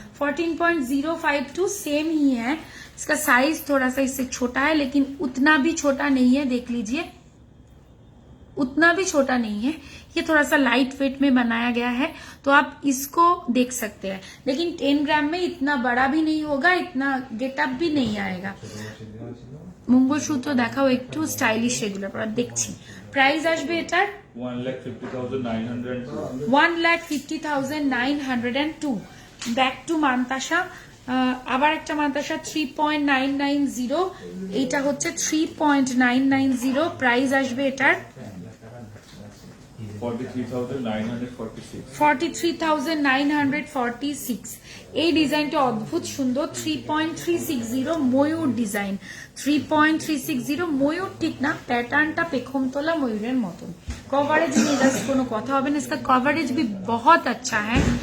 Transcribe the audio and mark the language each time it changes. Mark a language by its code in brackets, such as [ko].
[hi] 14.052 same ही है। इसका size थोड़ा सा इससे छोटा है लेकिन उतना भी छोटा नहीं है, देख लीजिए, उतना भी छोटा नहीं है। ये थोड़ा सा लाइट वेट में बनाया गया है तो आप इसको देख सकते हैं, लेकिन 10 ग्राम में इतना बड़ा भी नहीं होगा, इतना गेटअप भी नहीं आएगा। [bn] मंगलसूत्र দেখাও একটু স্টাইলিশ, রেগুলার পরা দেখছি। প্রাইস আসবে এটার 1,50,902। 1,50,902। ব্যাক টু মান্তাসা, আবার একটা মান্তাসা 3.990, এইটা হচ্ছে 3.990। প্রাইস আসবে এটার 43,946। 43,946। এই ডিজাইনটা অদ্ভুত সুন্দর, 3.360 ময়ূর ডিজাইন। 3.360 ময়ূর ঠিক না, প্যাটার্নটা পেখম তোলা ময়ূরের মতন। [hi] कवरेज में जस्ट [bn] কোনো কথা হবে না, [hi] इसका कवरेज भी बहुत अच्छा है।